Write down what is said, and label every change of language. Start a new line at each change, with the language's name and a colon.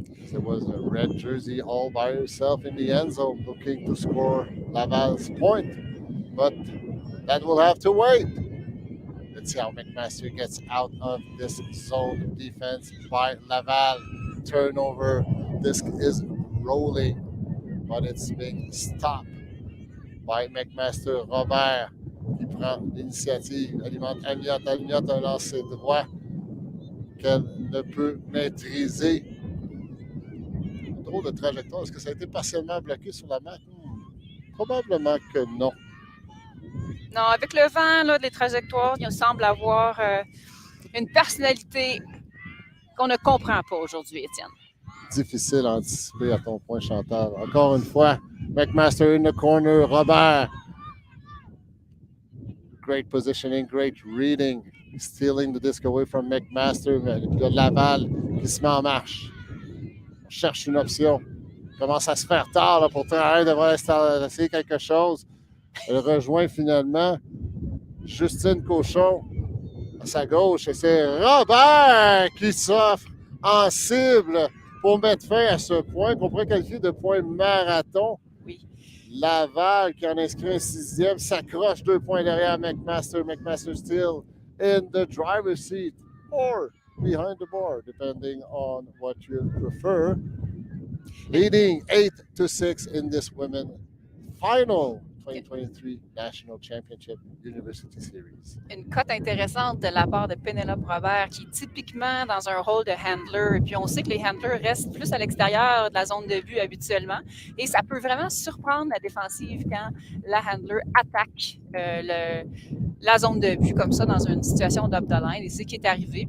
English: There was a red jersey all by herself in the end zone looking to score Laval's point, but that will have to wait. Let's see how McMaster gets out of this zone defense by Laval. Turnover. Disc is rolling, but it's being stopped by McMaster.
French: Robert qui prend l'initiative. Alimente Amiot. Amiot a lancé droit qu'elle ne peut maîtriser. Drôle de trajectoire. Est-ce que ça a été partiellement bloqué sur la map? Probablement que non. Non, avec le vent, là, les trajectoires, il semble avoir une personnalité qu'on ne comprend pas aujourd'hui, Étienne. Difficile à anticiper à ton point, Chantal. Encore une fois, McMaster
English: in the corner.
French: Robert.
English: Great positioning, great reading. Stealing the disc away from McMaster.
French: Le Laval qui se met en marche. On cherche une option. Commence à se faire tard là, pour Train devrait essayer quelque chose. Elle rejoint finalement Justine Cochon à sa gauche. Et c'est Robert qui s'offre en cible pour mettre fin à ce point qu'on pourrait qualifier de point marathon. Oui. Laval qui en inscrit un sixième s'accroche 2 points derrière McMaster.
English: McMaster still in the driver's seat or behind the board, depending on what you prefer. Leading 8-6 in this women's final 2023 National Championship University Series.
French: Une cote intéressante de la part de Pénélope Robert, qui est typiquement dans un rôle de handler. Et puis on sait que les handlers restent plus à l'extérieur de la zone de but habituellement. Et ça peut vraiment surprendre la défensive quand la handler attaque la zone de but comme ça dans une situation d'up the line. Et c'est ce qui est arrivé.